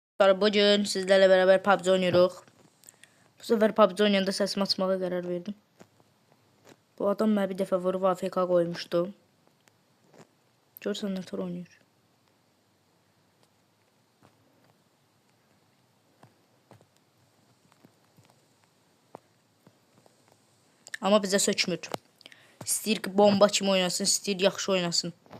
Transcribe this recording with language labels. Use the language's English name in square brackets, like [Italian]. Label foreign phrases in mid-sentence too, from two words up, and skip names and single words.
[Turkish] dostlar, bugün sizlerle beraber PUBG oynuyoruz. Bu sefer PUBG [Azerbaijani] oynayanda sesimi açmağa [Turkish] karar verdim. Bu adam bana bir defa vurub AFK koymuştu. [Azerbaijani] Görsən nətər oynayır. Amma bizə sökmür. İstəyir ki bomba kimi oynasın, istəyir yaxşı oynasın.